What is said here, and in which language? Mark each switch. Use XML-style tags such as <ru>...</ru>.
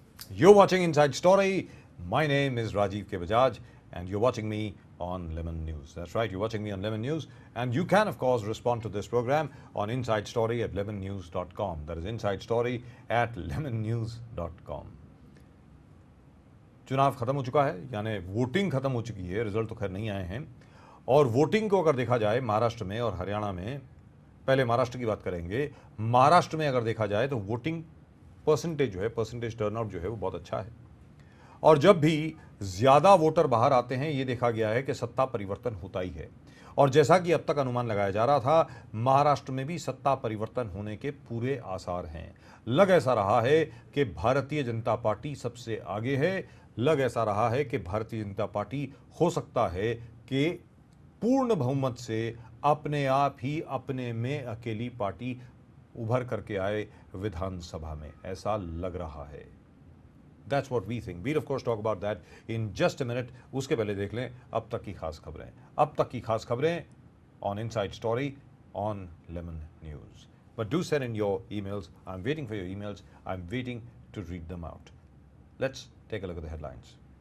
<en>You're watching Inside Story. My name is Rajiv K. Bajaj and you're watching me on Lemon News. That's right, you're watching me on Lemon News, and you can of course respond to this program on Inside Story at lemonnews.com. That is Inside Story at lemonnews.com.</en> <hi>चुनाव खत्म हो चुका है, यानी voting खत्म हो चुकी है, रिजल्ट तो खैर नहीं आए हैं। और वोटिंग को अगर देखा जाए महाराष्ट्र में और हरियाणा में, पहले महाराष्ट्र की बात करेंगे। महाराष्ट्र में अगर देखा जाए तो वोटिंग परसेंटेज जो है, परसेंटेज टर्नआउट जो है वो बहुत अच्छा है। और जब भी ज्यादा वोटर बाहर आते हैं, ये देखा गया है कि सत्ता परिवर्तन होता ही है। और जैसा कि अब तक अनुमान लगाया जा रहा था, महाराष्ट्र में भी सत्ता परिवर्तन होने के पूरे आसार हैं। लग ऐसा रहा है कि भारतीय जनता पार्टी सबसे आगे है। लग ऐसा रहा है कि भारतीय जनता पार्टी हो सकता है कि पूर्ण बहुमत से अपने आप ही अपने में अकेली पार्टी उभर करके आए विधानसभा में, ऐसा लग रहा है।</hi> <en>That's what we think. We'll of course talk about that in just a minute.</en> <hi>उसके पहले देख लें अब तक की खास खबरें। अब तक की खास खबरें</hi> <en>on Inside Story on Lemon News. But do send in your emails. I'm waiting for your emails. I'm waiting to read them out. Let's take a look at the headlines.</en>